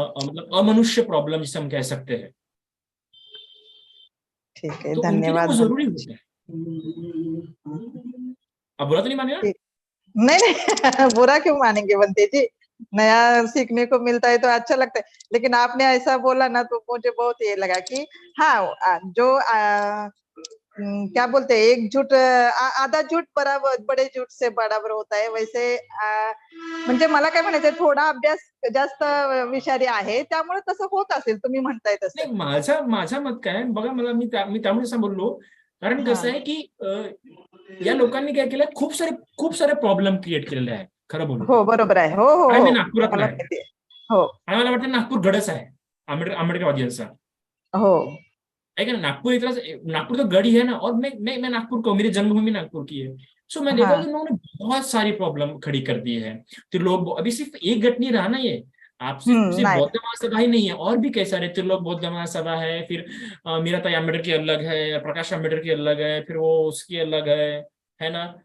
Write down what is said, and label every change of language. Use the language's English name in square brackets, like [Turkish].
[Hindi] मतलब अमनुष्य प्रॉब्लम जिसे हम कह सकते हैं, ठीक है तो उनके लिए धन्यवाद। वो जरूरी होता है। आप बुरा तो नहीं मानेगा? नहीं नहीं बुरा क्यों मानेंगे बंते जी, नया सीखने को मिलता है तो अच्छा लगता है। लेकिन आपने ऐसा बोला ना तो मुझे बहुत ये लगा कि हाँ जो क्या बोलते हैं, एक झूठ आधा झूठ बराबर बड़े झूठ से बराबर होता है, वैसे [Marathi] म्हणजे मला काय म्हणायचं, थोडा अभ्यास जास्त विषारी आहे त्यामुळे तसं होत असेल, तुम्ही म्हणताय तसं. नाही, माझा मत काय बघा, मला मी त्यामुळे असं बोललो, कारण कसं आहे की या लोकांनी काय केलं, खूप सारे प्रॉब्लेम क्रिएट केलेले आहे, खरं बोलू. हो बरोबर आहे. हो हो आणि मी हो नागपुरातला मला आहे. माहिती आहे. हो आणि मला वाटतं नागपूर गडच आहे आंबेडकरवादियांचा. हो [Hindi] है ना, नागपुर तो गढ़ ही है ना, और मैं नागपुर को, मेरी जन्मभूमि नागपुर की है। सो मैं देखा कि उन्होंने बहुत सारी प्रॉब्लम खड़ी कर दी है। तो लोग अभी सिर्फ एक गट नहीं रहा ना, ये आप सिर्फ बौद्ध महासभा ही नहीं है, और भी कई सारे त्रिलोक बौद्ध महासभा है, फिर मीराताई अम्बेडकर की अलग है, प्रकाश अम्बेडकर की अलग है, फिर वो उसकी अलग है ना,